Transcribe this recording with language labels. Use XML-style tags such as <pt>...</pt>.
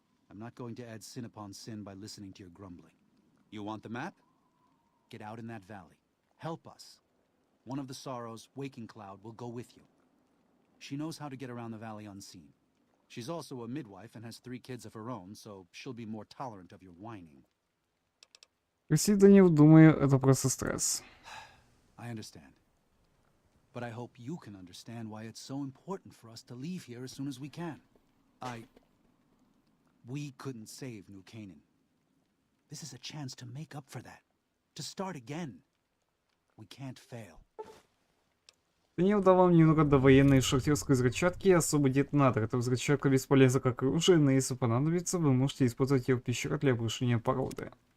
<en>I'm not going to add sin upon sin by listening to your grumbling. You want the map? Get out in that valley. Help us. One of the Sorrows, Waking Cloud, will go with you. She knows how to get around the valley unseen. She's also a midwife and has 3 kids of her own, so she'll be more tolerant of your whining.</en> <ru>Данил, думаю, это просто стресс.</ru> <en>I understand. But I hope you can understand why it's so important for us to leave here as soon as we can. We couldn't save New Canaan. This is a chance to make up for that. To start again. We can't fail.</en> <ru>Данил дал вам немного довоенной шахтерской взрывчатки и особый детонатор. Эта взрывчатка бесполезна как оружие, но если понадобится, вы можете использовать ее в пещерах для обрушения породы.</ru>